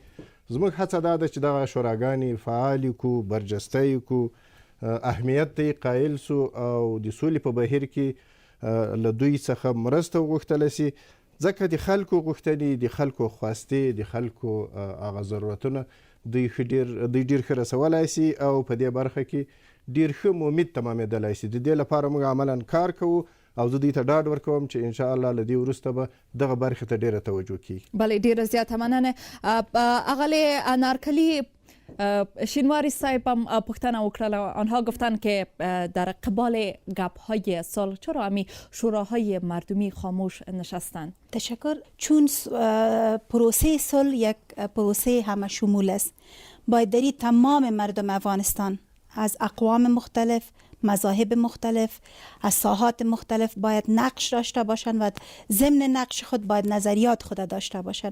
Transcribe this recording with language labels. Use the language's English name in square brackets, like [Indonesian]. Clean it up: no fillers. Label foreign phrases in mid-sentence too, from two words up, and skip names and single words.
[Pashto] زموږ هڅه دا ده چې دغه شوراګانې فعالې کو، برجسته یې کو، اهمیت ته یې قایل سو او د سولې په بهیر کې له دوی څخه مرسته وغوښتله سي، ځکه د خلکو غوښتنې، د خلکو خواستې، د خلکو هغه ضرورتونه دوی ډیر ښه رسولی سي او په دې برخه کې ډیر ښه ممید تمامېدلی سي. د دې لپاره موږ عملا کار کوو او زه دوی ته ډاډ ورکوم چې انشاءالله له دې وروسته به دغه برخې ته ډیره توجه کیږي. بله، ډیره زیاته مننه. اغلی انارکلی، شینواری صاحب هم پوښتنه وکړله. [Persian] آنها گفتند که در قبال گپ‌های صلح چرا همی شوراهای مردمی خاموش نشستند؟ تشکر. چون پروسه صلح یک پروسه همه شمول است، باید در تمام مردم افغانستان از اقوام مختلف، مذاهب مختلف، از ساحات مختلف باید نقش داشته باشند و ضمن نقش خود باید نظریات خود داشته باشند.